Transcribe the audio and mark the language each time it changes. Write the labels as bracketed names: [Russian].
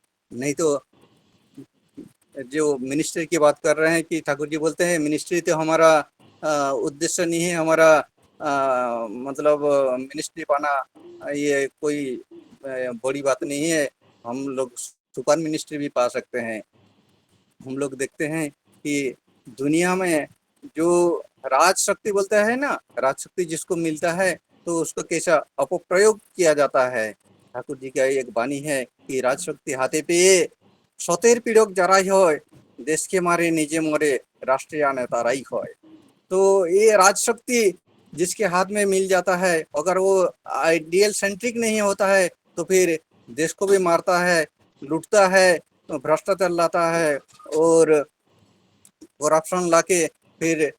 [Hindi] नहीं तो जो मिनिस्ट्री की बात कर रहे हैं कि ठाकुर जी बोलते हैं मिनिस्ट्री तो हमारा उद्देश्य नहीं है, हमारा मतलब मिनिस्ट्री पाना ये कोई बड़ी बात नहीं है, हम लोग सुपर मिनिस्ट्री भी पा सकते हैं। हम लोग देखते हैं कि दुनिया में जो राज शक्ति बोलता है ना, राज शक्ति जिसको मिलता है तो उसको कैसा अपप्रयोग किया जाता है। ठाकुर जी का एक वाणी है कि [Bangla] राज शक्ति हाथे পেয়ে শতের পীড়ক যারাই হয় দেশকে মারে নিজে মরে রাষ্ট্রীয় তারাই হয়। [Hindi] तो ये राज शक्ति जिसके हाथ में मिल जाता है, अगर वो आइडियल सेंट्रिक नहीं होता है तो फिर देश को भी मारता है, लूटता है, भ्रष्टाचार लाता है और करप्शन लाके फिर